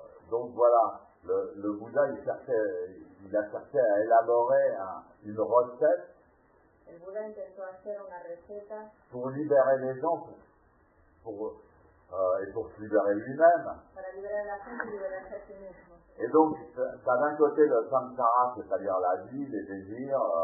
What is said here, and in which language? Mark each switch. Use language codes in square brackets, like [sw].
[fr] Donc voilà, le Bouddha, il a cherché à élaborer une recette [es] El Buda intentó hacer una receta [fr] pour libérer les gens, et pour se libérer lui-même. [es] para liberar a la gente y liberarse a sí mismo. [fr] Et donc, tu as d'un côté le samsara, c'est-à-dire la vie, les désirs,